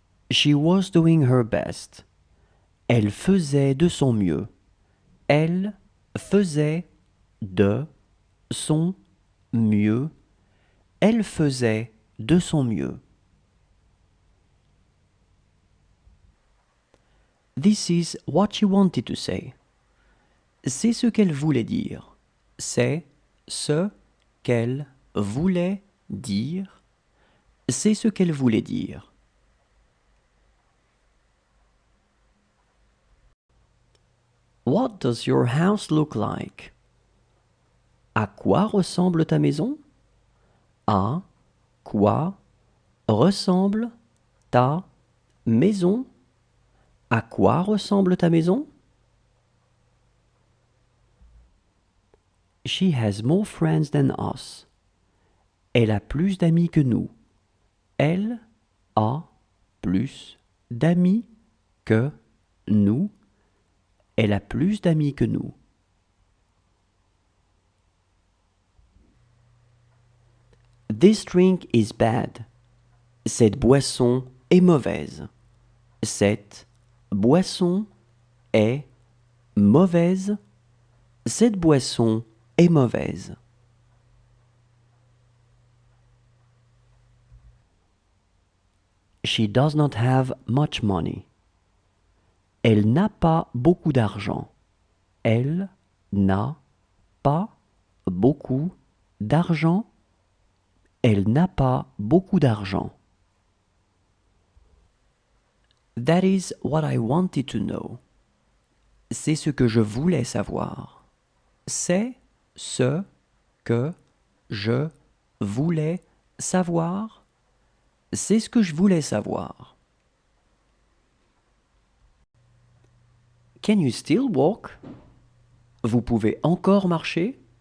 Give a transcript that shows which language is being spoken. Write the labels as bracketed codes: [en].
[en] She was doing her best. [fr] Elle faisait de son mieux. Elle faisait de son mieux. Elle faisait de son mieux. [en] This is what she wanted to say. [fr] C'est ce qu'elle voulait dire. C'est ce qu'elle voulait dire. C'est ce qu'elle voulait dire. [en] What does your house look like? [fr] À quoi ressemble ta maison? À quoi ressemble ta maison? À quoi ressemble ta maison? [en] She has more friends than us. [fr] Elle a plus d'amis que nous. Elle a plus d'amis que nous. Elle a plus d'amis que nous. [en] This drink is bad. [fr] Cette boisson est mauvaise. Cette boisson est mauvaise. Cette boisson est mauvaise. [en] She does not have much money. [fr] Elle n'a pas beaucoup d'argent. Elle n'a pas beaucoup d'argent. Elle n'a pas beaucoup d'argent. [en] That is what I wanted to know. [fr] C'est ce que je voulais savoir. C'est ce que je voulais savoir. C'est ce que je voulais savoir. [en] Can you still walk? [fr] Vous pouvez encore marcher?